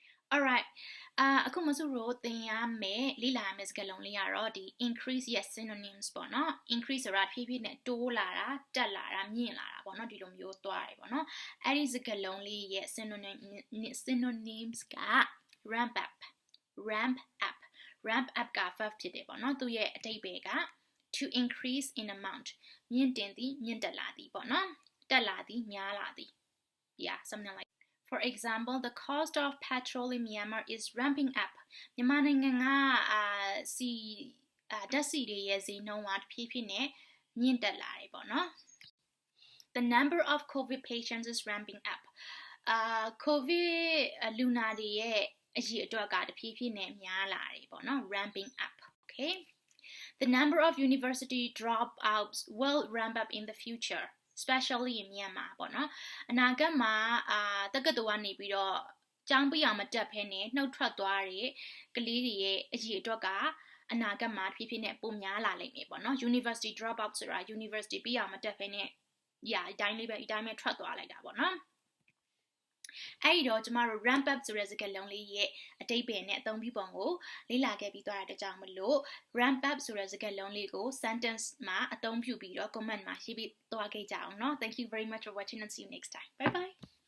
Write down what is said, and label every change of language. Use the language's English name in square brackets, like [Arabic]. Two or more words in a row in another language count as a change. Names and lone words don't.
[English] Alright. [Burmese] အခုမဆိုတော့သင်ရမယ်လေ့လာရမယ်စကားလုံးလေးကတော့ဒီ [English] increase yes synonyms [Burmese] ပေါ့နော် increase ဆိုတာဖြည်းဖြည်းနဲ့ တိုးလာတာတက်လာတာမြင့်လာတာပေါ့နော်ဒီလိုမျိုးသွားတယ်ပေါ့နော်အဲ့ဒီစကားလုံးလေးရဲ့ synonyms က [English] ramp up ramp up [Burmese] က verb ဖြစ်တယ်ပေါ့နော်သူရဲ့အဓိပ္ပာယ်က [English] to increase in amount [Burmese] မြင့်တင်သည်မြင့်တက်လာသည်ပေါ့နော်တက်လာသည်များလာသည် [English] yeah something like For example, the cost of petrol in Myanmar is ramping up. [Burmese] မြန်မာနိုင်ငံကဓာတ်ဆီတွေရဲ့ဈေးနှုန်းကတဖြည်းဖြည်းနဲ့မြင့်တက်လာတယ်ပေါ့နော် [English] The number of COVID patients is ramping up. [Burmese] COVID လူနာတွေရဲ့အရေအတွက်ကတဖြည်းဖြည်းနဲ့များလာတယ်ပေါ့နော် [English] ramping up. Okay. The number of university dropouts will ramp up in the future.Especially in Myanmar [Burmese] ပေါ့နော်အနာဂတ်မှာတက္ကသိုလ်ကနေပြီးတော့ကျောင်းပြရမ တက်ဖဲနဲ့နှုတ်ထွက်သွားတဲ့ကလေးတွေရဲ့အရေးအတွက်ကအနာဂတ်မှာဖြည်းဖြည်းနဲ့ပုံများလာလိမ့်မယ်ပေါ့နော် [English] University dropout [Burmese] ဆိုတာ University ပြရမတက်ဖဲနဲ့အတိုင်းပဲထွက်သွားလိုက်တာပေါ့နော်အဲ့ဒီတော့ကျမတို့ [English] ramp up [Burmese] ဆိုတဲ့စကားလုံးလေးရဲ့အဓိပ္ပာယ်နဲ့အသုံးပြုပုံကိုလေ့လာခဲ့ပြီးသွားတဲ့အတွက်ကြောင့်မလို့ [English] ramp up [Burmese] ဆိုတဲ့စကားလုံးလေးကို sentence မှာအသုံးပြုပြီးတော့ comment မှာရေးပြီးသွားခဲ့ကြအောင်เนาะ [English] Thank you very much for watching and see you next time. Bye bye.